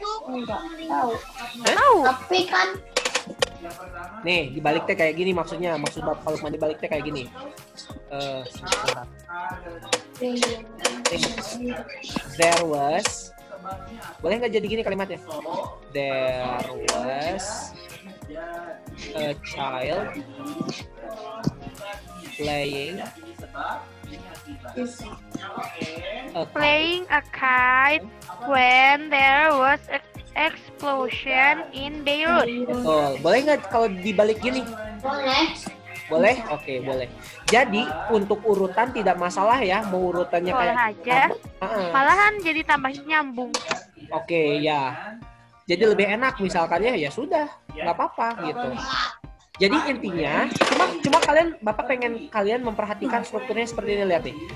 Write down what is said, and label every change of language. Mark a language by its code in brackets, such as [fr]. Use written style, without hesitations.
[id] Enggak tahu. Tahu. Tapi kan Nih, dibalik teh kayak gini maksudnya. Maksud Bapak kalau dibalik teh kayak gini. Sebentar. [en] There was. [id] Boleh nggak jadi gini kalimatnya? [en] There was a child playing Playing a kite when there was an explosion in Beirut. [id] Betul. Boleh nggak kalau dibalik gini? Boleh. Boleh? Oke, boleh. Jadi untuk urutan tidak masalah ya, mau urutannya Boleh kayak aja. Malahan jadi tambah nyambung. Oke, ya. Jadi lebih enak misalkan ya sudah, nggak apa-apa gitu. Jadi intinya, cuma Bapak pengen kalian memperhatikan strukturnya seperti ini, lihat nih.